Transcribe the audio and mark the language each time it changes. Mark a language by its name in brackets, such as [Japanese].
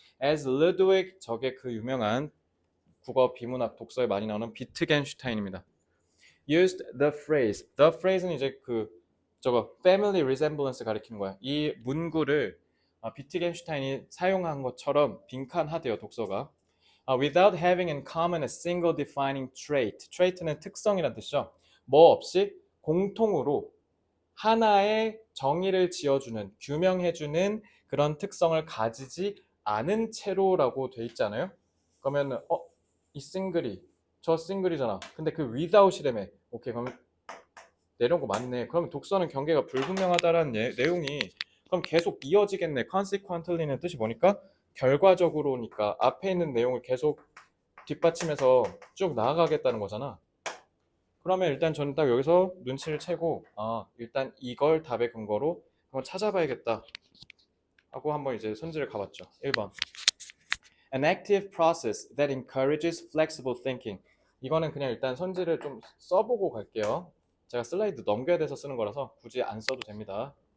[English] As Ludwig, [Korean] 저게 그 유명한 국어 비문학 독서에 많이 나오는 비트겐슈타인입니다. [English] Used the phrase [Korean] 는 이제 저거 [English] family resemblance [Korean] 가리키는 거야. 이 문구를 비트겐슈타인이 사용한 것처럼 빈칸하대요, 독서가. [English] Without having in common a single defining trait. [Korean] trait는 특성이란 뜻이죠. 뭐 없이 공통으로 하나의 정의를 지어주는, 규명해주는 그런 특성을 가지지 않은 채로라고 돼 있잖아요. 그러면 이 싱글이 저 싱글이잖아. 근데 그 without이라며. 오케이, 그럼 내려온 거 맞네. 그럼 독서는 경계가 불분명하다라는 내용이 그럼 계속 이어지겠네. consequently는 뜻이 뭐니까 결과적으로니까 앞에 있는 내용을 계속 뒷받침해서 쭉 나아가겠다는 거잖아. 그러면 일단 저는 딱 여기서 눈치를 채고 일단 이걸 답의 근거로 한번 찾아봐야겠다 하고 한번 이제 손질을 가봤죠. [English] 1번 An active process that encourages flexible thinking. [Korean] 이거는 그냥 일단 손질을 좀 써보고 갈게요. 제가 슬라이드 넘겨야 돼서 쓰는 거라서 굳이 안 써도 됩니다.